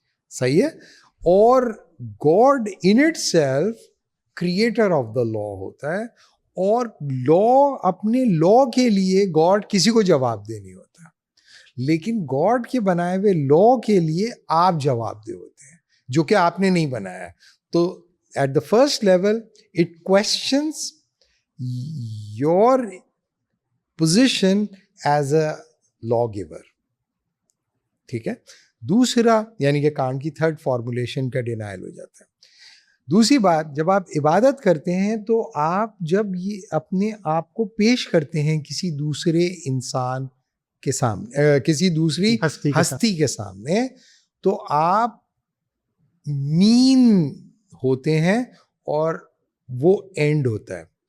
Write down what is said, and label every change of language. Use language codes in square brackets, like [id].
[ur] صحیح ہے؟ اور [en] God in itself creator of the law [ur] ہوتا ہے, اور لا اپنے لا کے لیے گاڈ کسی کو جواب دہ نہیں ہوتا, لیکن گاڈ کے بنائے ہوئے لا کے لیے آپ جواب دہ ہوتے ہیں جو کہ آپ نے نہیں بنایا. [en] تو at the first level it questions your position as a law giver. [ur] ٹھیک ہے. دوسرا یعنی کہ کانٹ کی تھرڈ فارمولیشن کا ڈینائل ہو جاتا ہے. دوسری بات, جب آپ عبادت کرتے ہیں تو آپ جب یہ اپنے آپ کو پیش کرتے ہیں کسی دوسرے انسان کے سامنے, کسی دوسری ہستی کے سامنے, تو آپ مین ہوتے ہیں اور وہ اینڈ ہوتا ہے.